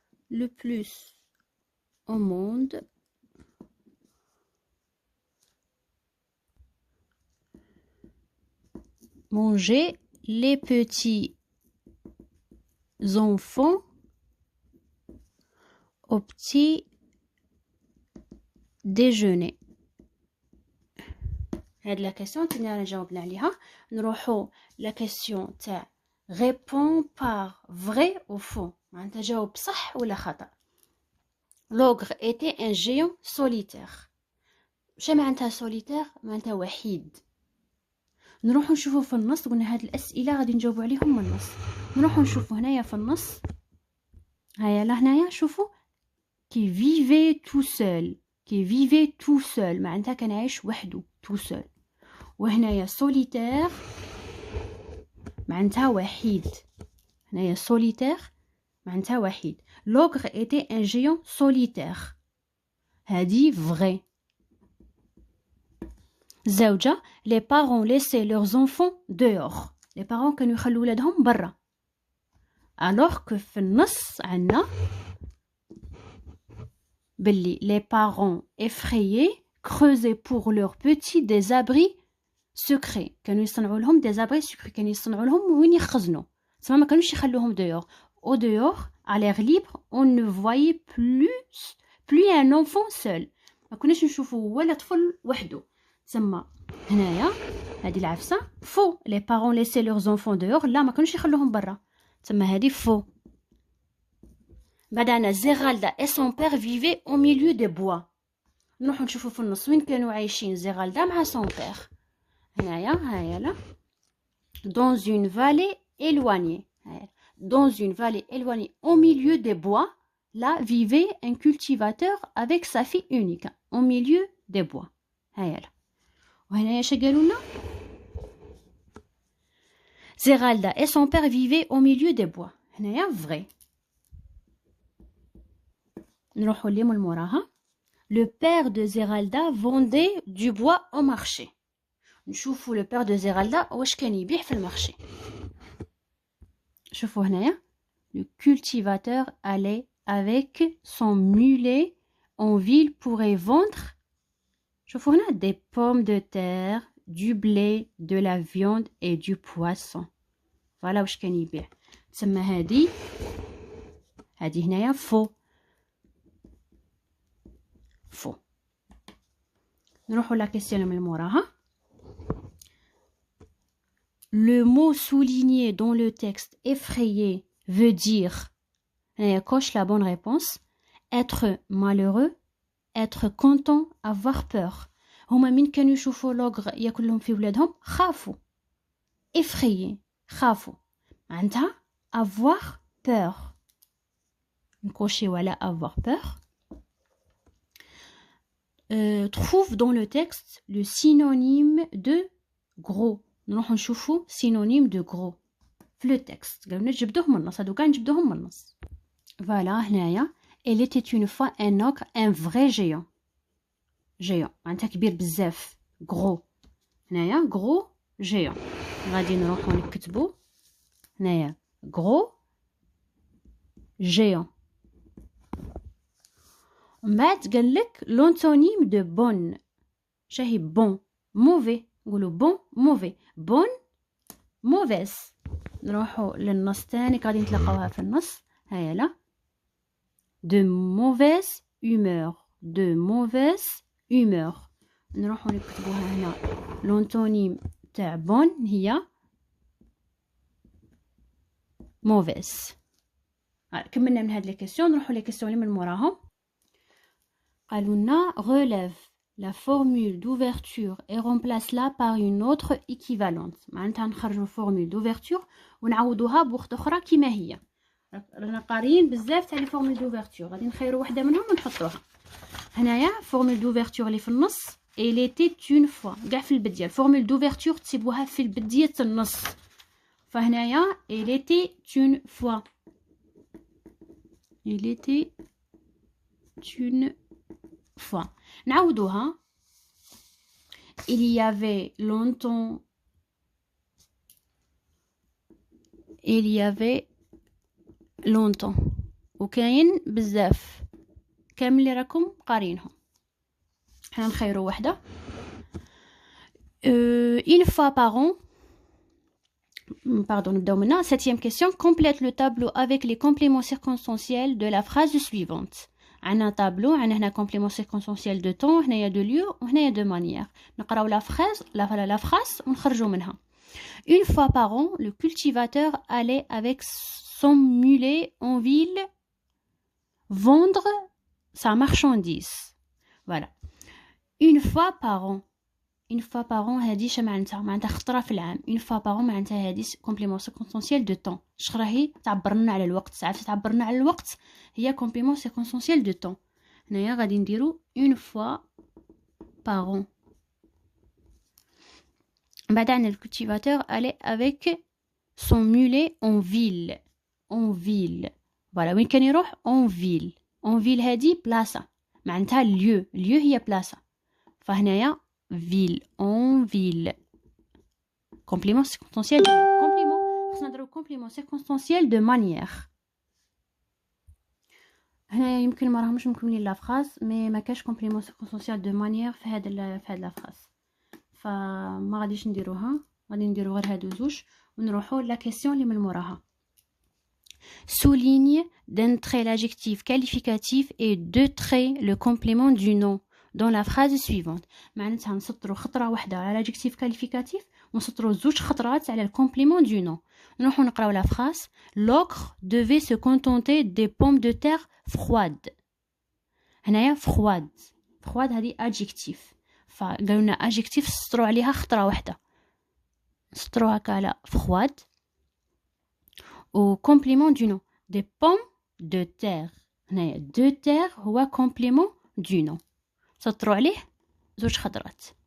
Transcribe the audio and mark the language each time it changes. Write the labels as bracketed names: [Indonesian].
[French] le plus au monde manger les petits enfants au petit déjeuner. [Arabic] هاد لا كيسيون كنا جاوبنا عليها. نروحو لا كيسيون تاع [French] répond par vrai ou faux، [Arabic] معناتها جاوب صح ولا خطأ. [French] l'ogre était un géant solitaire. [Arabic] واش معناتها solitaire؟ معناتها وحيد. نروحو نشوفو في النص. قلنا هاد الاسئله غادي نجاوبو عليهم من النص. نروحو نشوفو هنايا في النص. هيا لهنايا شوفو [French] qui vivait tout seul [Arabic] معناتها كان عايش وحده [French] tout seul. [Arabic] وهنايا solitaire معناتها وحيد. هنايا solitaire معناتها وحيد. [French] l'ogre était un géant solitaire. [Arabic] هادي [French] vrai. [Arabic] زوجة [French] les parents laissaient leurs enfants dehors. les parents [Arabic] كانوا يخلوا ولادهم برا. [French] alors que [Arabic] في النص عنا باللي [French] les parents effrayés creusaient pour leurs petits des abris secrets. [Arabic] كانوا يصنعوا لهم [French] des abris secrets، [Arabic] كانوا يصنعوا لهم وين يخزنوا. تسمى ما كانوش يخلوهم [French] dehors. au dehors à l'air libre on ne voyait plus un enfant seul. [Arabic] ما كناش نشوفوا ولا طفل وحده. تسمى هنايا هذه العفسه فو. [French] les parents laissaient leurs enfants dehors، [Arabic] لا ما كانوش يخلوهم برا. تسمى هذه فو. بعد عنا [French] زيغالدا et son père vivaient au milieu des bois. [Arabic] نروحو نشوفو في النص وين كانوا عايشين زيغالدا مع [French] son père. [Arabic] هنايا هايا لا [French] dans une vallée éloignée. dans une vallée éloignée au milieu des bois là vivait un cultivateur avec sa fille unique au milieu des bois. [Arabic] هايا لا وهنايا اش قالوا لنا زيغالدا [French] et son père vivaient au milieu des bois. [Arabic] هنايا vrai. نروحو اللي من موراها. [French] le père de Zeralda vendait du bois au marché. [Arabic] نشوفو [French] le père de Zeralda [Arabic] واش كان يبيع في المارشي. شوفو هنايا [French] le cultivateur allait avec son mulet en ville pour y vendre. [Arabic] شوفو هنا [French] des pommes de terre, du blé, de la viande et du poisson. [Arabic] فوالا واش كان يبيع. تسمى هذه هنايا فو. نروحو لا كيسيون من موراها. [French] le mot souligné dans le texte effrayé veut dire coche la bonne réponse. être malheureux, être content, avoir peur. [Arabic] هما من كانوا يشوفوا لوغر ياكل لهم في ولادهم خافوا. effrayé خافوا معناتها [French] avoir peur. [Arabic] نكوشيو على [French] avoir peur. trouve dans le texte le synonyme de gros. [Arabic] نروحو نشوفو [French] synonyme de gros [Arabic] في [French] le texte. [Arabic] قالوا نجبدوه من النص. هادو كاع نجبدوهم من النص. [French] فوالا هنايا elle était une fois un ogre, un vrai géant. [Arabic] géant معناتها كبير بزاف. [French] gros [Arabic] هنايا [French] gros géant. [Arabic] غادي نروحو نكتبو هنايا [French] gros géant. [Arabic] من بعد قالك [French] l'antonyme de bonne. [Arabic] شاهي [French] bon mauvais. [Arabic] نقولو [French] bon mauvais. bonne mauvaise. [Arabic] نروحو للنص تاني غادي نتلاقاوها في النص. [French] هيا لا de mauvaise humeur. de mauvaise humeur. [Arabic] نروحو نكتبوها هنا l'antonyme تاع bonne هي mauvaise. كملنا من هاد لي كيسيون. نروحوا لي كيسيون اللي من موراهم. [French] قالوا لنا relève la formule d'ouverture et remplace-la par une autre équivalente. [Arabic] معناتها نخرجوا [French] formule d'ouverture [Arabic] ونعوضوها بوحدة أخرى كيما هي. رانا قاريين بزاف تاع لي [French] formule d'ouverture، [Arabic] غادي نخيروا وحده منهم ونحطوها هنايا. formule d'ouverture اللي في النص [French] elle était une fois، [Arabic] كاع في البديه formule d'ouverture تسيبوها في البديه النص. فهنايا [French] elle était une fois، il était une fois. [Arabic] نعوضوها [French] il y avait longtemps، il y avait longtemps، [Arabic] وكاين بزاف كامل اللي راكم قارينهم. حنا نخيروا وحده [French] une fois par an. Pardon, [Arabic] نبداو منا. [French] 7e question. Complète le tableau avec les compléments circonstanciels de la phrase suivante. عندنا tableau، عندنا هنا complément circonstanciel de temps، هنايا de lieu وهنايا de manière. [Arabic] نقراو [French] la phrase [Arabic] ونخرجوا منها. [French] Une fois par an, le cultivateur allait avec son mulet en ville vendre sa marchandise. Voilà. Une fois par an. Une fois par an [Arabic] هادي اش معناتها خطره في العام. [French] Une fois par an معناتها هادي complément circonstanciel de temps. [Arabic] اش راهي تعبرنا على الوقت. ساعات تعبرنا على الوقت هي [French] complément circonstanciel de temps. [Arabic] هنايا غادي نديرو [French] une fois par an. بعد عندنا le cultivateur allait avec son mulet en ville. En ville. Voilà. [Arabic] وين كان يروح؟ [French] en ville. [Arabic] En ville هادي بلاصه معناتها lieu. lieu هي بلاصه. فهنايا [French] ville en ville. Complément circonstanciel de complément. [Arabic] خصنا نديرو [French] complément circonstanciel de manière. [Arabic] هنا يمكن ما راهمش مكملين لا فراز مي ما كاش [French] complément circonstanciel de manière [Arabic] في هاد لا فراز، فما غاديش نديروها. غادي نديرو غير هادو زوج ونروحو لا كيسيون اللي من موراها. [French] Souligne d'un trait l'adjectif qualificatif et deux traits le complément du nom dans la phrase suivante. [Arabic] معناتها نسطروا خطره واحده على [French] l'adjectif qualificatif [Arabic] ونسطروا زوج خطرات على الكومبليمون دو نو. نروحوا نقراو لا phrase. [French] L'ogre devait se contenter des pommes de terre froides. [Arabic] هنايا froide هذه adjectif، فقالوا لنا adjectif سطروا عليها خطره واحده، سطروها على froide و [French] complément du nom des pommes de terre. [Arabic] هنايا de terre هو [French] complément du nom، [Arabic] سطروا عليه زوج خطرات.